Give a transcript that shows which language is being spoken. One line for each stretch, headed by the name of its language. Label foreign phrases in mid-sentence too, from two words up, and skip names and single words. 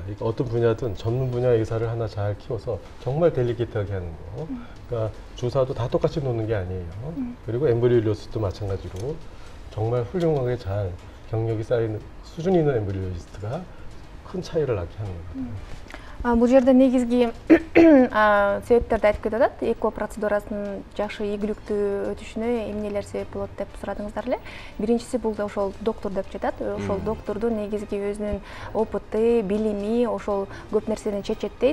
Korean: 그러니까 어떤 분야든 전문 분야의 의사를 하나 잘 키워서 정말 델리케이트하게 하는 거. 그러니까 주사도 다 똑같이 놓는 게 아니에요. 그리고 엠브리올리스트도 마찬가지로 정말 훌륭하게 잘 경력이 쌓인 수준 있는 엠브리올리스트가 큰 차이를 낳게 하는 겁니다.
Kyrgyz: Бул жерде негизги себептерди айтып кетет. Эко процедурасын жакшы ийгиликтүү өтүшүнө эмнелер себеп болот деп сурадыңыздар эле. Биринчиси бул ошол доктор деп жатат. Ошол доктордун негизги өзүнүн опыты, билими, ошол көп нерсени чечет дейт.